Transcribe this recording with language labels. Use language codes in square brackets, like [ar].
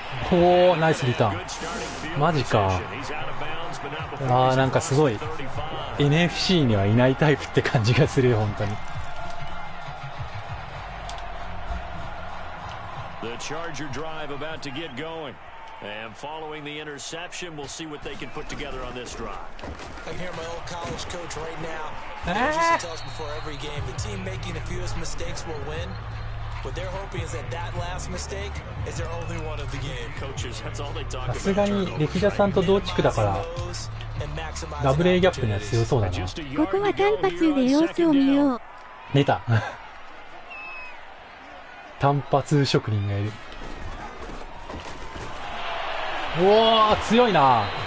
[ja] おお、ナイスリターン。マジか。あー、なんかすごい NFC にはいないタイプって感じがするよ、本当に。 [en] The Charger drive about to get going. And following the interception, we'll see what they can put together on this drive. I can hear my old college coach right now. He used to tell us before every game, the team making the fewest mistakes will win. What they're hoping is that that last mistake is their only one of the game. Coaches, that's all they talk about. [ja] さすがに歴田さんと同地区だからダブル A ギャップには強そうだな。ここは単発で様子を見よう。出た単発職人がいる。おー、強いな。